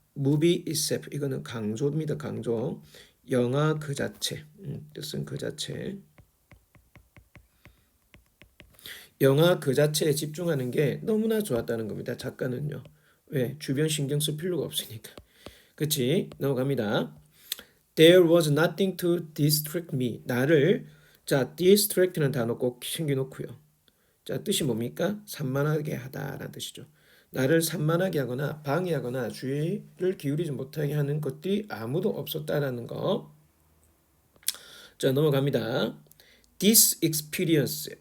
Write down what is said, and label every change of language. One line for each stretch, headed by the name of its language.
English: movie itself.
Korean: 이거는 강조입니다. 강조. 영화 그 자체. 뜻은 그 자체. 영화 그 자체에 집중하는 게 너무나 좋았다는 겁니다. 작가는요. 왜? 주변 신경 쓸 필요가 없으니까. 그치? 넘어갑니다.
English: There was nothing to distract me.
Korean: 나를 자, distract는 단어 꼭 챙겨놓고요. 자, 뜻이 뭡니까? 산만하게 하다라는 뜻이죠. 나를 산만하게 하거나 방해하거나 주의를 기울이지 못하게 하는 것들이 아무도 없었다라는 거. 자, 넘어갑니다.
English: This experience.